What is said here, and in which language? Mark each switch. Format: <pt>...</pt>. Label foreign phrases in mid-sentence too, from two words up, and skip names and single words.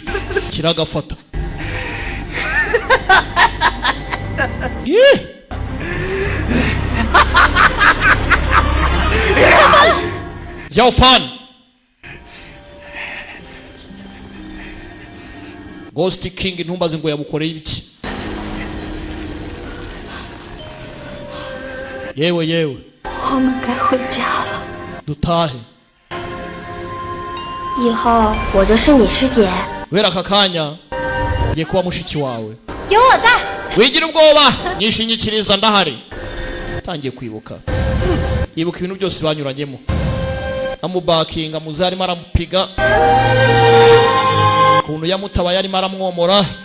<rw>Kiragafata. Xiaofan. Ghost King ntumbaze ngo yamukoreye ibiki. Yewe</rw> <zh>我们该回家了。</zh> <rw>dutahe.</rw> <zh>以后我就是你师姐。</zh> <rw>Wera kakanya ye kuba mushiki wawe.</rw> <zh>有我在。</zh> <rw>Wigira ubwoba nyishingikiriza ndahari. Tangiye kwibuka. Yibuka ibintu byose banyuranyemo. Amubakinga muzari maramupiga. Kuntu yamutaba yari maramwomora.</rw>